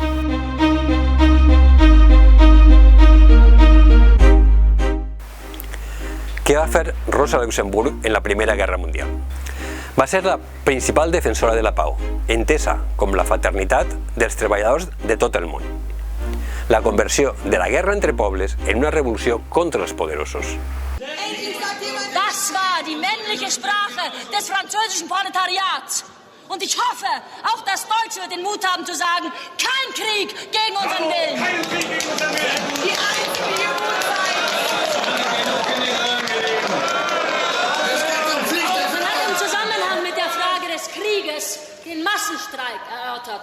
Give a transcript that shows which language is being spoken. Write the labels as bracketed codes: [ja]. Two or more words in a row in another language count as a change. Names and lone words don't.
[ca] Què va fer Rosa Luxemburg en la Primera Guerra Mundial? Va ser la principal defensora de la pau, entesa com la fraternitat dels treballadors de tot el món. La conversió de la guerra entre pobles en una revolució contra els poderosos. [de] Das war die männliche Sprache des französischen Proletariats. Und ich hoffe, auch das Deutsche wird den Mut haben zu sagen, kein Krieg gegen unseren Willen. Kein Krieg gegen unseren Willen. Die einzige Man hat im Zusammenhang mit der Frage des Krieges den Massenstreik erörtert.